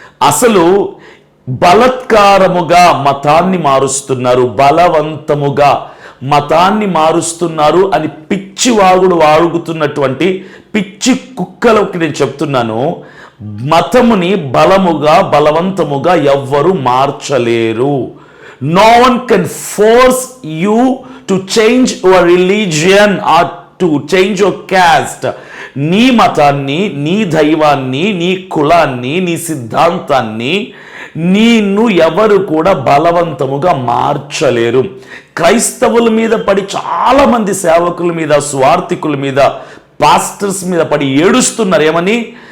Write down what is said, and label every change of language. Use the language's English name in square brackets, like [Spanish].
[Telugu] అసలు బలత్కారముగా మతాన్ని మారుస్తున్నారు, బలవంతముగా మతాన్ని మారుస్తున్నారు అని పిచ్చి వాగుతున్నటువంటి పిచ్చి కుక్కలకి నేను చెప్తున్నాను. మతముని బలముగా, బలవంతముగా ఎవ్వరు మార్చలేరు. [English] No one can force you to change your religion or to change your caste. [Telugu] నీ మతాన్ని, నీ దైవాన్ని, నీ కులాన్ని, నీ సిద్ధాంతాన్ని నిన్ను ఎవరు కూడా బలవంతముగా మార్చలేరు. క్రైస్తవుల మీద పడి, చాలా మంది సేవకుల మీద, స్వార్థికుల మీద, పాస్టర్స్ మీద పడి ఏడుస్తున్నారు. ఏమని?